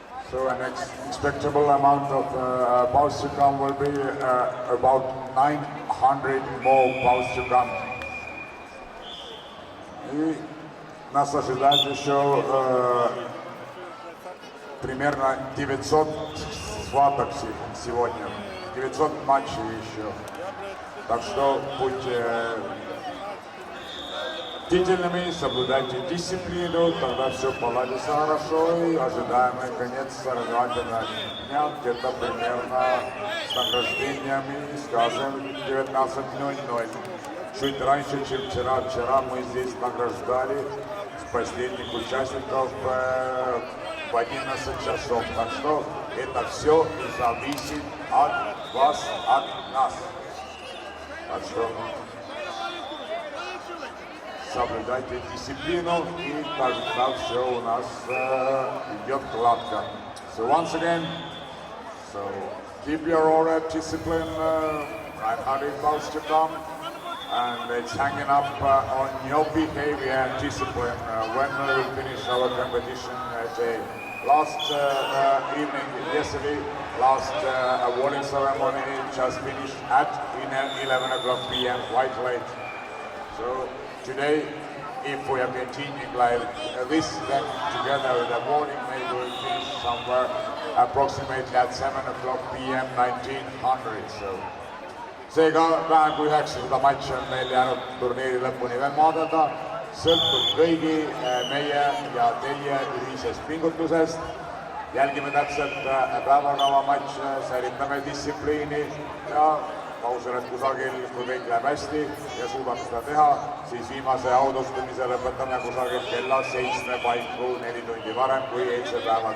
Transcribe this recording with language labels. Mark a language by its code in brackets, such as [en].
[en] So an expectable amount of bows to come will be about 900 more bows to come. [ru] И нас ожидает еще примерно 900 схваток сегодня, 900 матчей еще. Так что будьте бдительными, соблюдайте дисциплину, тогда все поладится хорошо и ожидаемый конец соревновательного дня где-то примерно с награждениями, скажем, 19:00. Чуть раньше, чем вчера. Вчера мы здесь награждали последних участников в 11 часов. Так что это все зависит от вас, от нас. Так что соблюдайте дисциплину, и тогда все у нас идет гладко. [en] So once again, so keep your order, discipline, 900 bows to come, and it's hanging up on your behavior and discipline when we finish our competition day. Last evening, yesterday, last awarding ceremony just finished at 11 p.m. quite late. So today, if we are continuing like this, then together with the morning, maybe we'll finish somewhere approximately at 7 p.m. 1900. [et] So seega vähem kui 900 matši on meil jäänud turniiri lõpuni veel maadelda. Sõltub kõigi meie ja teie ühisest pingutusest. Jälgime täpselt päevakava matše, säilitame distsipliini ja ma usun, et kusagil, kui kõik läheb hästi ja suudame seda teha, siis viimase autustumise lõpetame kusagil kella 7 paiku 4 tundi varem kui eilse päeva.